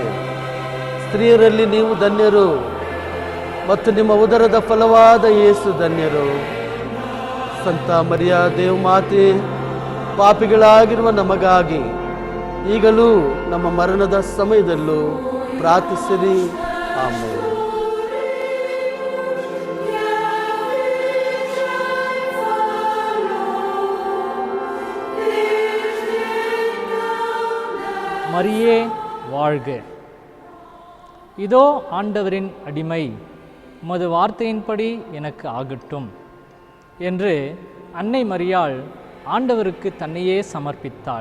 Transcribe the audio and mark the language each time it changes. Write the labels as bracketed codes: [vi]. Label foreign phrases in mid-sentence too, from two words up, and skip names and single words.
[kn] ಸ್ತ್ರೀಯರಲ್ಲಿ ನೀವು ಧನ್ಯರು ಮತ್ತು ನಿಮ್ಮ ಉದರದ ಫಲವಾದ ಯೇಸು ಧನ್ಯರು. ಸಂತ ಮರಿಯ ದೇವಮಾತೆ, ಪಾಪಿಗಳಾಗಿರುವ ನಮಗಾಗಿ ಈಗಲೂ ನಮ್ಮ ಮರಣದ ಸಮಯದಲ್ಲೂ ಪ್ರಾರ್ಥಿಸಿರಿ. ಆಮೇಲೆ [ta] மரியே வாழ்க. இதோ ஆண்டவரின் அடிமை, உமது வார்த்தையின்படி எனக்கு ஆகட்டும் என்று அன்னை மரியாள் ஆண்டவருக்கு தன்னையே சமர்ப்பித்தாள்.